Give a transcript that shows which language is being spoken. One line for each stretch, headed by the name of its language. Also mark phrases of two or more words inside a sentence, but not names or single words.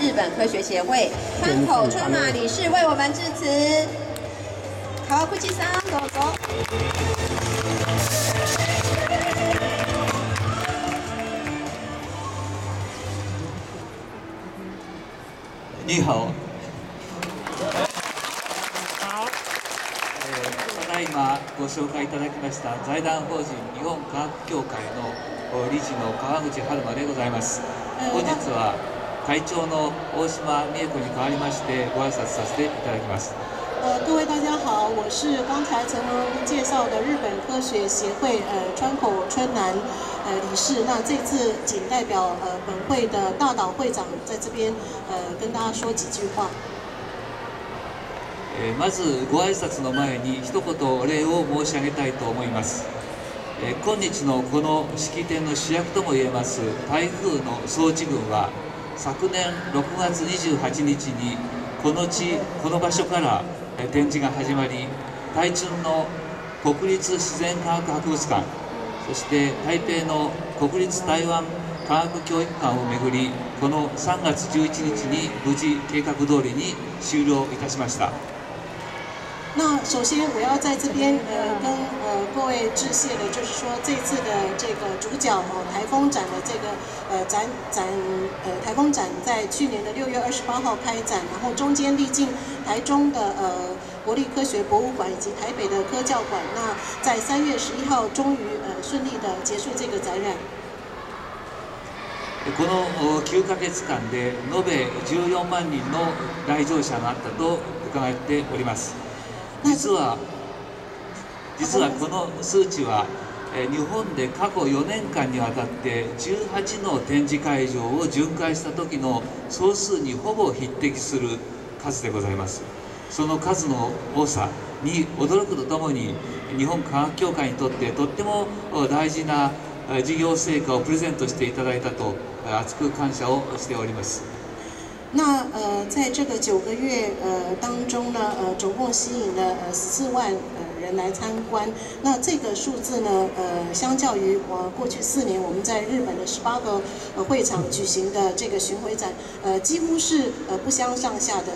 Chinese: 本科学协会川口春马理事为我们致辞。
Japanese: 川口さんどうぞ。
Chinese: 你好。
Japanese: ただいまご紹介いただきました財団法人日本科学協会の理事の川口春馬でございます。本日は会長の大島美恵子に代わりましてご挨拶させていただきます。
Chinese: 各位大家好，我是刚才陈文介绍的日本科学协会川口春南理事。那这次仅代表本会的大岛会长在这边跟大家说几句话。
Japanese: まずご挨拶の前に一言お礼を申し上げたいと思います。今日のこの式典の主役ともいえます台風の装置群は昨年6月28日にこの場所から展示が始まり、台中の国立自然科学博物館、そして台北の国立台湾科学教育館をめぐり、この3月11日に無事計画通りに終了いたしました。
Chinese: 那首先我要在这边跟各位致谢的，就是说这次的这个主角台风展的这个台风展在去年的6月28号开展，然后中间历经台中的国立科学博物馆以及台北的科教馆，那在3月11号终于顺利的结束这个展览。
Japanese: この9ヶ月間で延べ14万人の来場者があったと伺っております。実はこの数値は日本で過去4年間にわたって18の展示会場を巡回した時の総数にほぼ匹敵する数でございます。その数の多さに驚くとともに、日本科学協会にとってとっても大事な事業成果をプレゼントしていただいたと厚く感謝をしております。
Chinese: 那在这个9个月当中呢，总共吸引了14万人来参观。那这个数字呢，相较于过去4年我们在日本的18个会场举行的这个巡回展，几乎是不相上下的。